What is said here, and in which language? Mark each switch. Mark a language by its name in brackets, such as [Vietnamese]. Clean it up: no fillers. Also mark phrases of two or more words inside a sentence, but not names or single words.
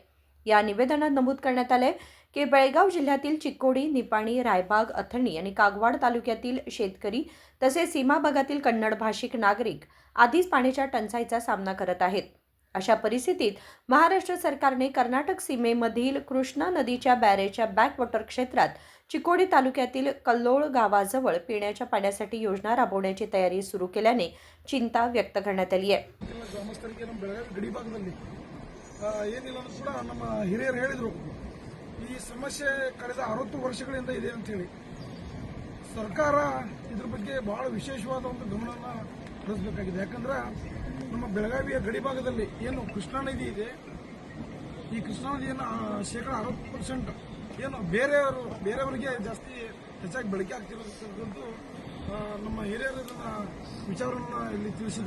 [Marathi] या निवेदनात नमूद करण्यात आले की बेळगाव जिल्ह्यातील चिक्कोडी, निपाणी, रायबाग, अथणी आणि कागवाड तालुक्यातील शेतकरी तसेच सीमा भागातील कन्नड भाषिक नागरिक आधीच पाण्याच्या टंचाईचा सामना करत आहेत। अशा परिस्थितीत महाराष्ट्र सरकारने कर्नाटक सीमेमधील कृष्णा नदीच्या बॅरेजच्या बॅकवॉटर क्षेत्रात चिक्कोडी तालुक्यातील कल्लोळ गावाजवळ पिण्याच्या पाण्यासाठी योजना राबवण्याची तयारी सुरू केल्याने चिंता व्यक्त करण्यात आली आहे। [Kannada] ಏನಿಲ್ಲ ಕೂಡ ನಮ್ಮ ಹಿರಿಯರು ಹೇಳಿದ್ರು ಈ ಸಮಸ್ಯೆ ಕಳೆದ 60 ವರ್ಷಗಳಿಂದ ಇದೆ ಅಂತ ಹೇಳಿ ಸರ್ಕಾರ ಇದರ ಬಗ್ಗೆ ಬಹಳ ವಿಶೇಷವಾದ ಒಂದು ಗಮನವನ್ನು ಹರಿಸಬೇಕಾಗಿದೆ। ಯಾಕಂದ್ರೆ ನಮ್ಮ ಬೆಳಗಾವಿಯ ಗಡಿಭಾಗದಲ್ಲಿ ಏನು ಕೃಷ್ಣಾ ನದಿ ಇದೆ, ಈ ಕೃಷ್ಣಾ ನದಿಯನ್ನು ಶೇಕಡ 60% ಏನು ಬೇರೆಯವರಿಗೆ ಜಾಸ್ತಿ ಹೆಚ್ಚಾಗಿ ಬಳಕೆ ಆಗ್ತಿರೋದು ನಮ್ಮ ಹಿರಿಯರು ವಿಚಾರವನ್ನ ಇಲ್ಲಿ ತಿಳಿಸಿದ್ರು।